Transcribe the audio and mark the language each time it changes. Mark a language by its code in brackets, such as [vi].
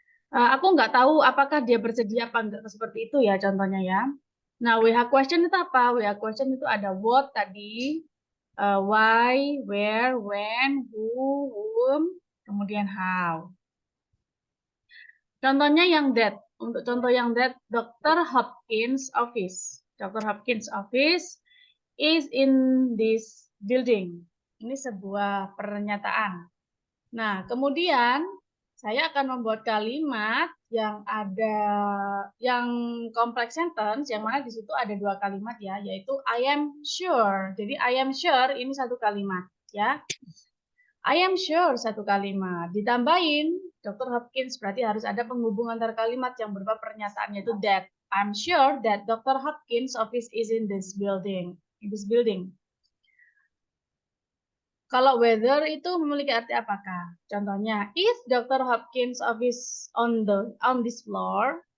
[id] Aku nggak tahu apakah dia bersedia apa enggak seperti itu ya contohnya ya. Nah, WH question itu apa? WH question itu ada what tadi, why, where, when, who, whom, kemudian how. Contohnya yang that. Untuk contoh yang that, Dr. [en] Hopkins office. Dr. Hopkins office is in this building. [id] Ini sebuah pernyataan. Nah, kemudian saya akan membuat kalimat yang ada yang complex sentence, yang mana di situ ada dua kalimat ya, yaitu [en] I am sure. [id] Jadi [en] I am sure [id] ini satu kalimat ya. I am sure satu kalimat. Ditambahin Dr. Hopkins berarti harus ada penghubung antar kalimat yang berupa pernyataan yaitu that. [en] I'm sure that Dr. Hopkins office is in this building. [id] Kalau whether itu memiliki arti apakah? Contohnya, [en] if Dr. Hopkins office on this floor.